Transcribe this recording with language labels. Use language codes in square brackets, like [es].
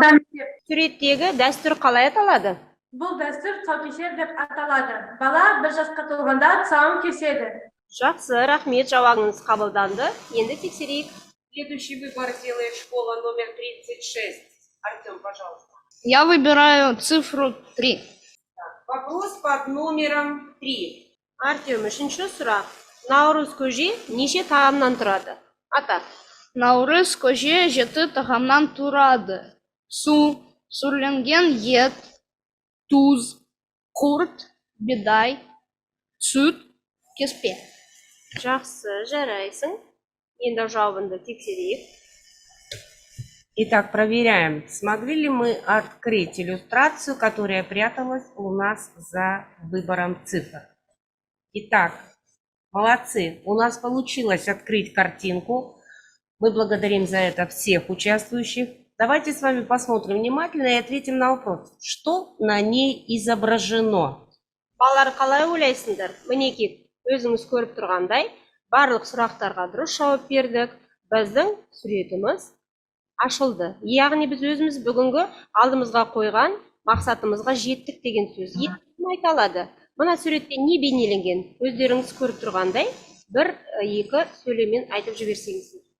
[kk] Суреттегі дәстүр қалай аталады? Бұл дәстүр тұсаукесер деп аталады. Бала 1 жасқа толғанда тұсауын кеседі. Жақсы, рахмет, жауабыңыз қабылданды. Енді тексерейік. [ru] Следующий выбор делает школа номер 36. Артем, пожалуйста. Я выбираю цифру 3. Вопрос под номером 3. [kk] Артем, үшінші сұрақ. Наурыз көже неше тағамнан тұрады? Ата. Наурыз көже 7 тағамнан тұрады. Су, сүрленген ет, туз, құрт, бидай, сүт, кеспе. Жақсы, жарайсың. Енді жауабыңды тексерейік. [ru] Итак, проверяем, смогли ли мы открыть иллюстрацию, которая пряталась у нас за выбором цифр. Итак, молодцы, у нас получилось открыть картинку. Мы благодарим за это всех участвующих. Давайте с вами посмотрим внимательно и ответим на вопрос, что на ней изображено. [kk] Балалар, қалай ойлайсыңдар? Мінекей, өзіңіз көріп тұрғандай, Барлық сұрақтарға дұрыс жауап бердік. Біздің суретіміз ашылды. Яғни біз өзіміз бүгінгі алдымызға қойған мақсатымызға жеттік деген сөз. Кім айта алады? Мына суретте не бейнеленген? Өздеріңіз көріп тұрғандай, бір-екі сөйлеммен айтып жіберсеңіз.